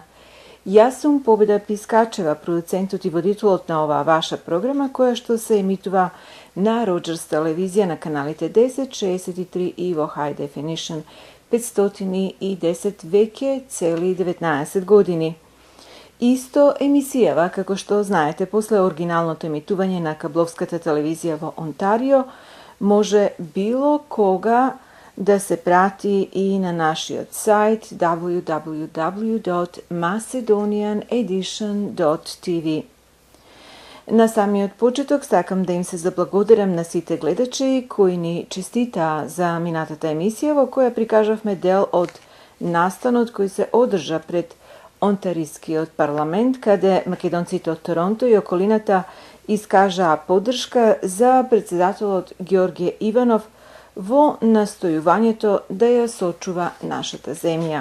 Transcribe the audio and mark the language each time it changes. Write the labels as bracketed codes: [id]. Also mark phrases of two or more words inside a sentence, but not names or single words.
[mk] Јас сум Победа Пискачева, продуцентот и водителот на оваа ваша програма, која што се емитува на Роджерс телевизија на каналите 10, 63 и во [en] High Definition [mk] 510 веќе цели 19 години. Исто емисијава, како што знаете, после оригиналното емитување на кабловската телевизија во Онтарио, може било кога да се прати и на нашиот сајт www.macedonianedition.tv. На самиот почеток сакам да им се заблагодарам на сите гледачи кои ни честитаа за минатата емисија во која прикажавме дел од настанот кој се одржа пред Онтарискиот парламент, каде македонците од Торонто и околината искажаа поддршка за председателот Ѓорѓе Иванов во настојувањето да ја сочува нашата земја.